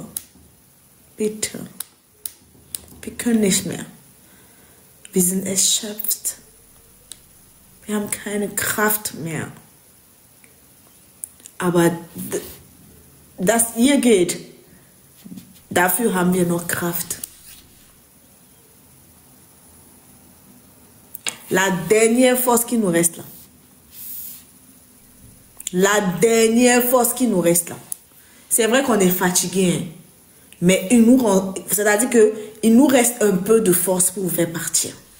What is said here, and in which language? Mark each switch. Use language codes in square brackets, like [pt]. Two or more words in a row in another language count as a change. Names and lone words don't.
[de] Bitte. Wir können nicht mehr. Wir sind erschöpft. Wir haben keine Kraft mehr. Aber dass ihr geht, dafür haben wir noch Kraft. [fr] La dernière force qui nous reste là. La dernière force qui nous reste là. C'est vrai qu'on est fatigué, hein, mais c'est-à-dire qu'il nous reste un peu de force pour vous faire partir.